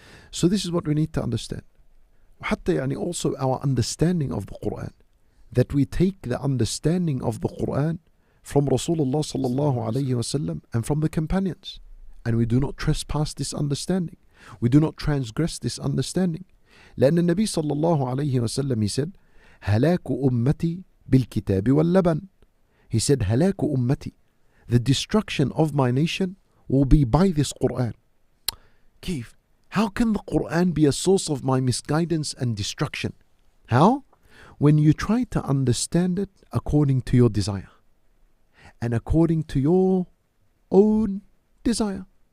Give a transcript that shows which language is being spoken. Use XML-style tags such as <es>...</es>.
<en>So this is what we need to understand. Also our understanding of the Qur'an, that we take the understanding of the Qur'an from Rasulullah sallallahu alayhi wasallam and from the companions, and we do not trespass this understanding. We do not transgress this understanding.</en> <ar>لأن النبي صلى الله عليه وسلم,</ar> <en>he said,</en> <ar>هلاك أمتي بالكتاب واللبن.</ar> <en>He said,</en> <ar>هلاك أمتي,</ar> <en>the destruction of my nation will be by this Qur'an. Kif, how can the Qur'an be a source of my misguidance and destruction? How? When you try to understand it according to your desire and according to your own desire.</en>